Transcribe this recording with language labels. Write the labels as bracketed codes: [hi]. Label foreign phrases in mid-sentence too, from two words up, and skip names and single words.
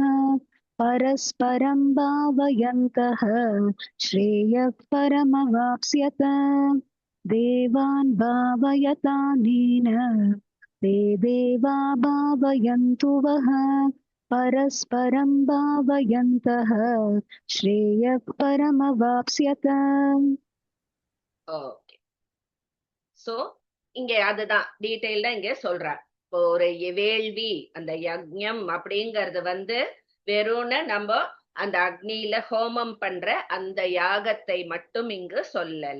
[sa] परस्परं भावयन्तः श्रेयः परमवाप्स्यत. देवान् भावयतानेन ते देवा भावयन्तु वः. परस्परं भावयन्तः श्रेयः परमवाप्स्यत. [ta] ஓகே. சோ இங்க அதுதான் டீடைல்டா இங்க சொல்றார். இப்போ ஒரு வேள்வி, அந்த யஜ்ஞம் அப்படிங்கறது வெறும்னு நம்ம அந்த அக்னியில ஹோமம் பண்ற அந்த யாகத்தை மட்டும் இங்கு சொல்லல.